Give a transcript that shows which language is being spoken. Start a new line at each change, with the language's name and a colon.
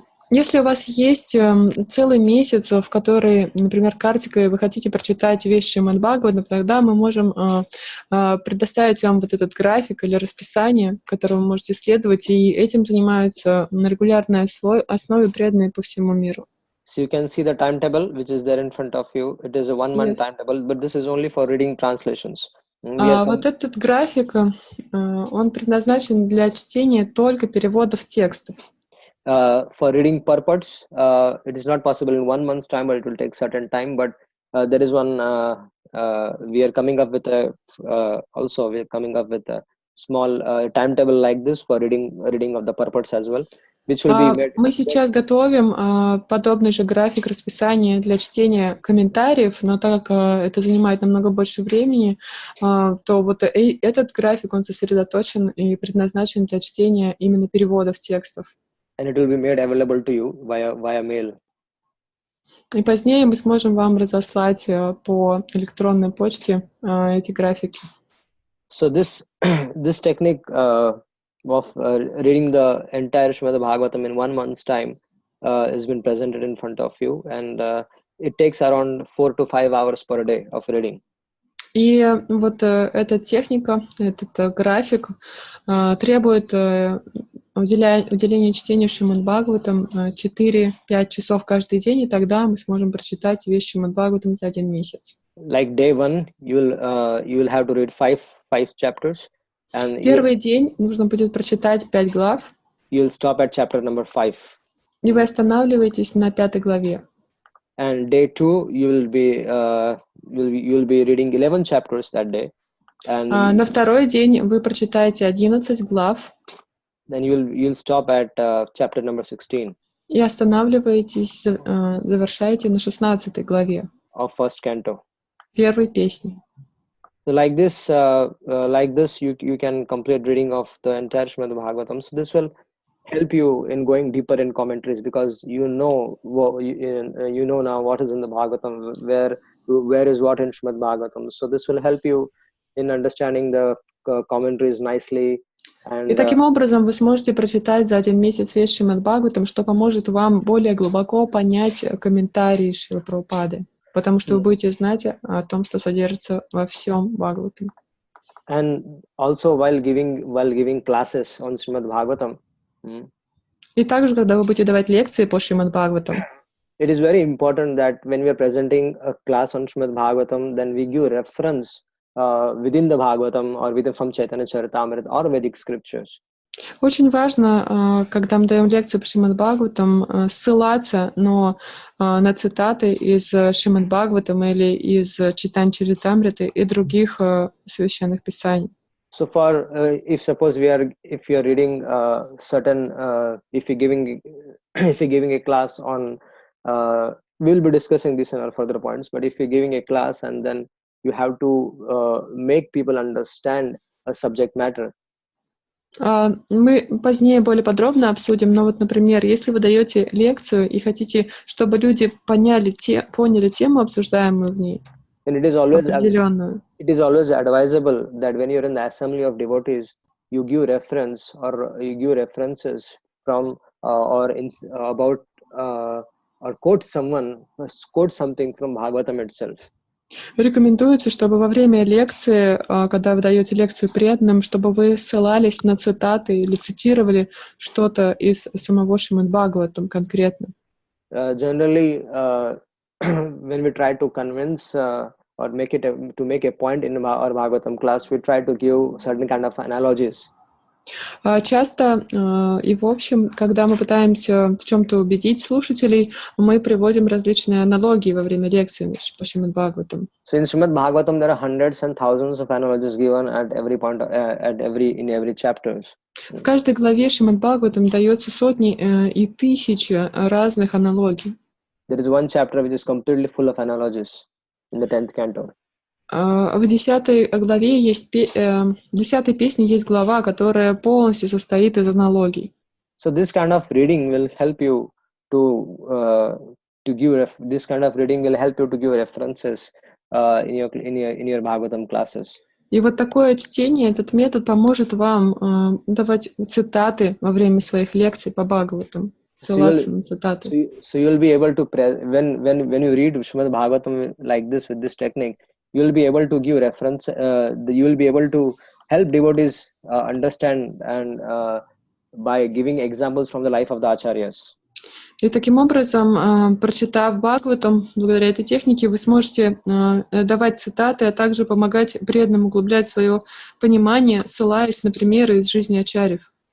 Russian: Если у вас есть целый месяц, в который, например, Картика, вы хотите прочитать весь Шримад Бхагаватам, тогда мы можем предоставить вам вот этот график или расписание, которое вы можете следовать, и этим занимаются на регулярной основе преданные по всему миру.
English: So you can see the timetable which is there in front of you. It is a 1 month timetable, but this is only for reading translations.
Russian: Вот этот график, он предназначен для чтения только переводов текстов.
English: For reading purports, it is not possible in 1 month's time, but it will take certain time. But there is one. We are coming up with a small timetable like this for reading of the purports as well. which will be made.
Russian: Мы сейчас готовим подобный же график расписания для чтения комментариев, но так как это занимает намного больше времени, то вот этот график, он сосредоточен и предназначен для чтения именно переводов текстов.
English: And it will be made available to you via mail.
Russian: И позднее мы сможем вам разослать по электронной почте эти графики.
English: So this technique of reading the entire Srimad Bhagavatam in 1 month's time has been presented in front of you, and it takes around 4 to 5 hours per day of reading.
Russian: И вот эта техника, этот график требует уделения чтению Шримад Бхагаватам 4-5 часов каждый день, и тогда мы сможем прочитать весь Шримад Бхагаватам за 1 месяц.
English: Like day one, you will have to read five chapters, and
Russian: Первый день нужно будет прочитать 5 глав.
English: You'll stop at chapter number 5.
Russian: И вы останавливаетесь на 5 главе.
English: And day two, you'll be reading 11 chapters that day. And
Russian: на второй день вы прочитаете 11 глав.
English: Then you'll stop at chapter number 16.
Russian: И останавливаетесь, завершаете на 16 главе.
English: Of first canto.
Russian: Первой песни.
English: So like this, you can complete reading of the entire Srimad Bhagavatam. So this will help you in going deeper in commentaries, because you know now what is in the Bhagavatam, where is what in Srimad Bhagavatam. So this will help you in understanding the commentaries nicely.
Russian: И таким образом вы сможете прочитать за 1 месяц весь Шримад Бхагаватам, что поможет вам более глубоко понять комментарии Шрилы Прабхупады, потому что вы будете знать о том, что содержится во всем Бхагаватам.
English: And also while giving classes on Srimad Bhagavatam.
Russian: И также, когда вы будете давать лекции по Шримад Бхагаватам,
English: it is very important that when we are presenting a class on Srimad Bhagavatam, then we give reference within the Bhagavatam or within from Chaitanya Charitamrita or Vedic scriptures.
Russian: Очень важно, когда мы даем лекции по Шримад Бхагаватам, ссылаться на цитаты из Шримад Бхагаватам или из Чайтанья Чаритамриты и других священных писаний.
English: So for if you're reading if you're giving a class on we'll be discussing this in our further points, but if you're giving a class and then you have to make people understand a subject matter.
Russian: Мы позднее более подробно обсудим, но вот, например, если вы даете лекцию и хотите, чтобы люди поняли тему, обсуждаемую в ней, определенную.
English: It is always advisable that when you're in the assembly of devotees, you give reference or you give references from or quote something from Bhagavatam itself.
Russian: Рекомендуется, чтобы во время лекции, когда вы даете лекцию преданным, чтобы вы ссылались на цитаты или цитировали что-то из самого Шримад Бхагаватам конкретно.
English: Generally, when we try to convince or make a point in our Bhagavatam class, we try to give certain kind of analogies.
Russian: Часто и в общем, когда мы пытаемся в чем-то убедить слушателей, мы приводим различные аналогии во время лекции по Шримад Бхагаватам.
English: So in Srimad Bhagavatam, there are hundreds and thousands of analogies given at every point, in every chapters.
Russian: В каждой главе Шримад Бхагаватам дается сотни и тысячи разных аналогий.
English: There is one chapter which is completely full of analogies in the 10th canto.
Russian: В 10 главе есть 10 песне есть глава, которая полностью состоит из аналогий.
English: So this kind of reading will help you to give this kind of reading will help you to give references in your Bhagavatam classes.
Russian: И вот такое чтение, этот метод поможет вам давать цитаты во время своих лекций по Бхагаватам, ссылаться на цитаты.
English: So you'll be able to when you read Srimad Bhagavatam like this with this technique, you'll be able to give reference. You'll be able to help devotees understand and by giving examples from the life of the acharyas.
Russian: И таким образом, прочитав Бхагаватам, благодаря этой технике, вы сможете давать цитаты, а также помогать преданным углублять свое понимание, ссылаясь на примеры из жизни ачарьев.